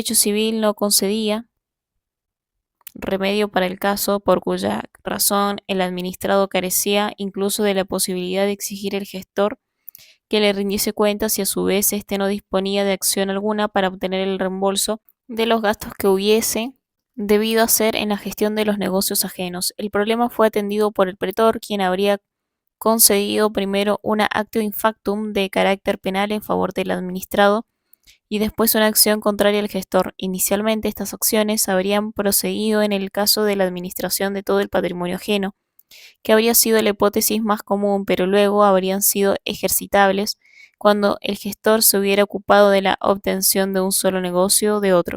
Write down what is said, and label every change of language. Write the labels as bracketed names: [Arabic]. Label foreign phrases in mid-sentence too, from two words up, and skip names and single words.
[Spanish] El antiguo derecho civil no concedía remedio para el caso, por cuya razón el administrado carecía incluso de la posibilidad de exigir al gestor que le rindiese cuentas y a su vez éste no disponía de acción alguna para obtener el reembolso de los gastos que hubiese debido hacer en la gestión de los negocios ajenos. El problema fue atendido por el pretor, quien habría concedido primero una [Latin] actio in factum [Spanish] de carácter penal en favor del administrado y después una acción contraria al gestor. Inicialmente estas acciones habrían proseguido en el caso de la administración de todo el patrimonio ajeno, que habría sido la hipótesis más común, pero luego habrían sido ejercitables cuando el gestor se hubiera ocupado de la obtención de un solo negocio de otro.